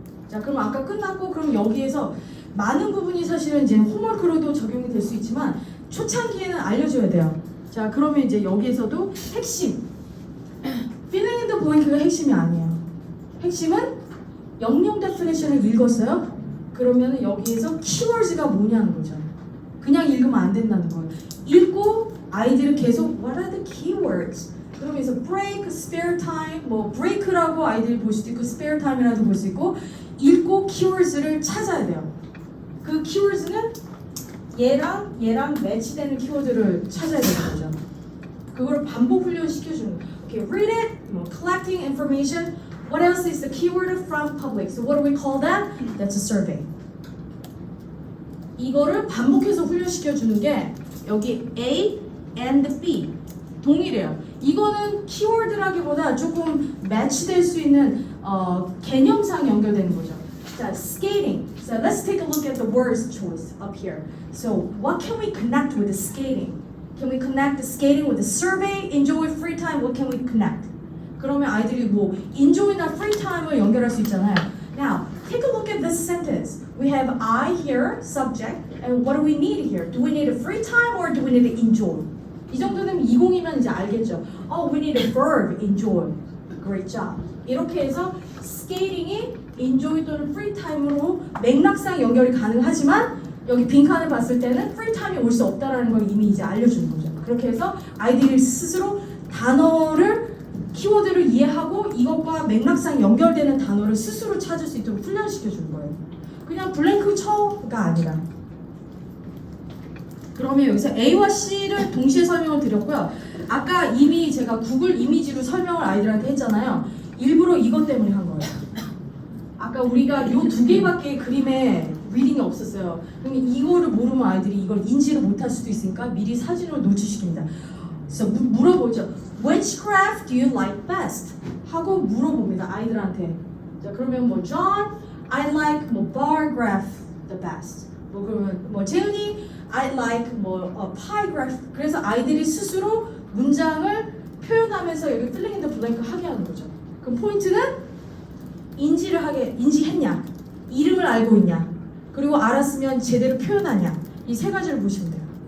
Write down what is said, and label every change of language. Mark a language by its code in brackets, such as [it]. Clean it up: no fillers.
[ko] 자, 그럼 아까 끝났고 그럼 여기에서 많은 부분이 사실은 이제 홈워크로도 적용이 될 수 있지만 초창기에는 알려줘야 돼요. 자, 그러면 이제 여기에서도 핵심 [en] filling in the blank [ko] 가 핵심이 아니에요. 핵심은 영영 데피니션을 읽었어요. 그러면 여기에서 키워드가 뭐냐는 거죠. 그냥 읽으면 안 된다는 거예요. 읽고 아이들은 계속 [en] What are the keywords? [ko] 그러면서 break, spare time, 뭐 break라고 아이들이 볼 수도 있고 spare time이라도 볼 수 있고 읽고 키워드를 찾아야 돼요. 그 키워드는 얘랑 매치되는 키워드를 찾아야 되는 거죠. 그거를 반복 훈련시켜주는 거예요. [en] Okay, read it, collecting information. What else is the keyword from public? So what do we call that? That's a survey. [ko] 이거를 반복해서 훈련시켜주는 게 여기 A and B 동일해요. 이거는 키워드라기보다 조금 매치될 수 있는 개념상 연결되는 거죠. 자, skating. [en] So let's take a look at the words choice up here. So what can we connect with the skating? Can we connect the skating with the survey? Enjoy free time. What can we connect? [ko] 그러면 아이들이 뭐 enjoy나 free time을 연결할 수 있잖아요. [en] Now, take a look at this sentence. We have I here, subject, and what do we need here? Do we need a free time or do we need to enjoy? [ko] 이 정도는 20이면 이제 알겠죠. [en] Oh, we need a verb, enjoy. Great job. [ko] 이렇게 해서 skating이 enjoy 또는 free time으로 맥락상 연결이 가능하지만 여기 빈칸을 봤을 때는 free time이 올 수 없다라는 걸 이미 이제 알려주는 거죠. 그렇게 해서 아이들이 스스로 단어를 키워드를 이해하고 이것과 맥락상 연결되는 단어를 스스로 찾을 수 있도록 훈련시켜 주는 거예요. 그냥 블랭크 쳐가 아니라. 그러면 여기서 A와 C를 동시에 설명을 드렸고요. 아까 이미 제가 구글 이미지로 설명을 아이들한테 했잖아요. 일부러 이것 때문에 한 거예요. 아까 우리가 이 두 개밖에 그림에 리딩이 없었어요. 그러면 이거를 모르면 아이들이 이걸 인지를 못할 수도 있으니까 미리 사진으로 노출시킵니다. 그래서 물어보죠. [en] Which craft do you like best? [ko] 하고 물어봅니다. 아이들한테. 자, 그러면 뭐 [en] John, I like 뭐 bar graph the best. [ko] 뭐 그러면 뭐 재은이, [en] I like [ko] 뭐 pie graph. 그래서 아이들이 스스로 문장을 표현하면서 여기 [en] filling in the blank [ko] 하게 하는 거죠. 그럼 포인트는 인지했냐, 이름을 알고 있냐, 그리고 알았으면 제대로 표현하냐, 이 세 가지를 보시면 돼요.